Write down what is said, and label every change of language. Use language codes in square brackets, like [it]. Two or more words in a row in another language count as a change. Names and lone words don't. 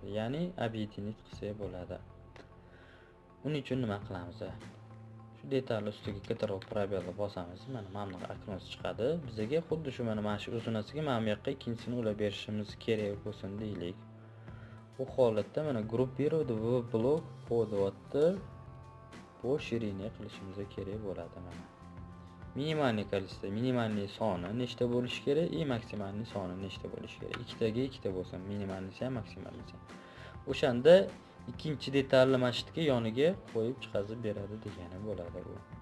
[uz] Ya'ni объединить qilsak bo'ladi. Uning uchun nima qilamiz? Shu detalni ustiga Ctrl probelni bosamiz. Mana bunday oknos chiqadi. Bizga xuddi shu mana shu uzunasiga mana bu yoqqa ikkinchisini ulab berishimiz kerak bo'lsin deylik. Bu holatda mana [ru] группировать в блок [uz] подводda bu ширине qilishimiz kerak bo'ladi mana. [ru] Минимальный количество, [uz] minimalniy soni nechta bo'lishi kerak, maksimalniy soni nechta bo'lishi kerak. Ikkitaga ikkita bo'lsin, minimalnisi ham maksimalnisi ham. O'shanda ikkinchi detalni mashitga yoniga qo'yib chiqazib beradi degani bo'ladi bu.